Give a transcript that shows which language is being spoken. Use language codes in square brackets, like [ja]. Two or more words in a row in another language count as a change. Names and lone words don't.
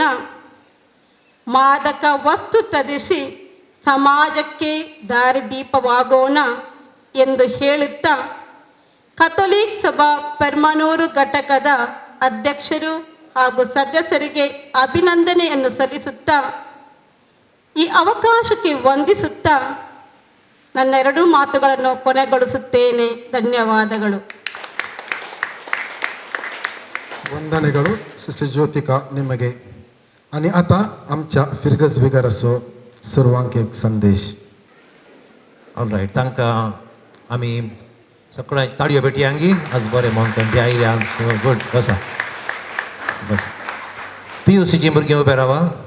[kn] ಮಾದಕ ವಸ್ತು ತ್ಯಜಿಸಿ ಸಮಾಜಕ್ಕೆ ದಾರಿದೀಪವಾಗೋಣ ಎಂದು ಹೇಳುತ್ತಾ ಕಥೋಲಿಕ್ ಸಭಾ ಪೆರ್ಮನೂರು ಘಟಕದ ಅಧ್ಯಕ್ಷರು ಹಾಗೂ ಸದಸ್ಯರಿಗೆ ಅಭಿನಂದನೆಯನ್ನು ಸಲ್ಲಿಸುತ್ತಾ ಈ ಅವಕಾಶಕ್ಕೆ ವಂದಿಸುತ್ತಾ ನನ್ನ 2 ಮಾತುಗಳನ್ನು ಕೊನೆಗೊಳಿಸುತ್ತೇನೆ. ಧನ್ಯವಾದಗಳು. ವಂದನೆಗಳು ಸಿಸ್ಟರ್ ಜ್ಯೋತಿಕಾ ನಿಮಗೆ. [kok] आणि आता आमच्या फिरगस बिगर असो सर्वांक एक संदेश. [en] All right, [kok] तांकां आमी सगळ्यांक ताळयो भेटयांगी आज बरें म्हणून ते आयले आज गुड. बसा बसा. PUCची भुरगीं उबे रावा.